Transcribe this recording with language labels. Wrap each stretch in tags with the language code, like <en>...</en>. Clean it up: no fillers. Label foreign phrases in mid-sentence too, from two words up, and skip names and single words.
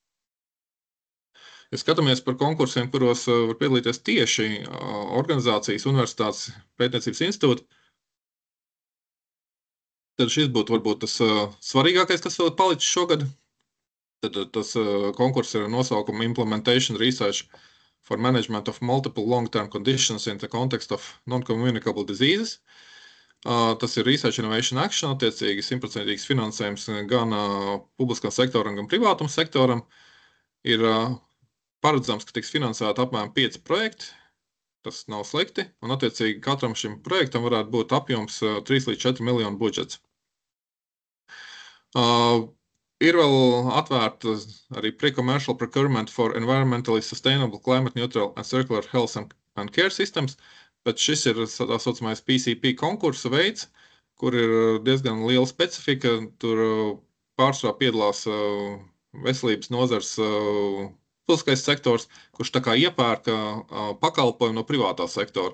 <lv>Ja skatāmies par konkursiem, kuros var piedalīties tieši organizācijas, universitātes, pētniecības institūti, tad šis būtu varbūt tas svarīgākais, kas vēl palicis šogad. Tad tas konkurss ir nosaukuma Implementation Research for Management of Multiple Long-Term Conditions in the Context of Non-Communicable Diseases. Tas ir Research Innovation Action, attiecīgi 100% finansējums gan publiskam sektoram, gan privātam sektoram. Ir paredzams, ka tiks finansēti apmēram 5 projekti. Tas nav slikti, un attiecīgi katram šim projektam varētu būt apjoms 3 līdz 4 miljonu budžets. Ir vēl atvērta arī Pre-Commercial Procurement for Environmentally Sustainable, Climate Neutral and Circular Health and Care Systems, bet šis ir tā saucamais PCP konkursa veids, kur ir diezgan liela specifika. Tur pārsvarā piedalās veselības nozars publiskais sektors, kurš tā kā iepērka pakalpojumu no privātā sektora.</lv>